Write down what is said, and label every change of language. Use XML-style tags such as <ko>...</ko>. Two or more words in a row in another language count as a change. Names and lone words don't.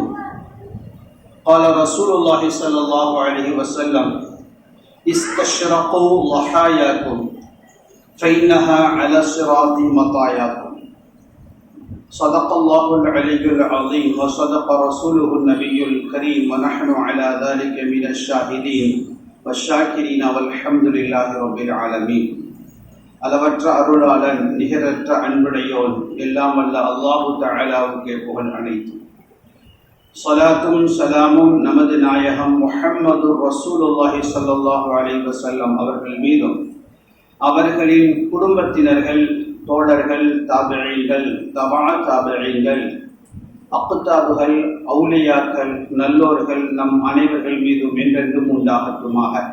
<ar>قال رسول الله صلى الله عليه وسلم: استشرقوا ضحاياكم فإنها على الصراط مطاياكم. صدق الله العلي العظيم وصدق رسوله النبي الكريم، ونحن على ذلك من الشاهدين والشاكرين والحمد لله رب العالمين.</ar> <ta>அளவற்ற அருளாளன் நிகரற்ற அன்புடையோன் எல்லாம் வல்ல அல்லாஹு தஆலாவுக்கே புகழ் அனைத்தும். ஸலாத்தும் ஸலாமும் நமது நாயகம் முஹம்மது</ta> <ar>رسول الله صلى الله عليه وسلم</ar> <ta>அவர்கள் மீதும், அவர்களின் குடும்பத்தினர்கள், தோழர்கள், தாபிஈன்கள், தபா தாபிஈன்கள், அக்தாபுகள், அவுலியாக்கள், நல்லோர்கள் நம் அனைவர்கள் மீதும் என்றென்றும் உண்டாகட்டுமாக.</ta>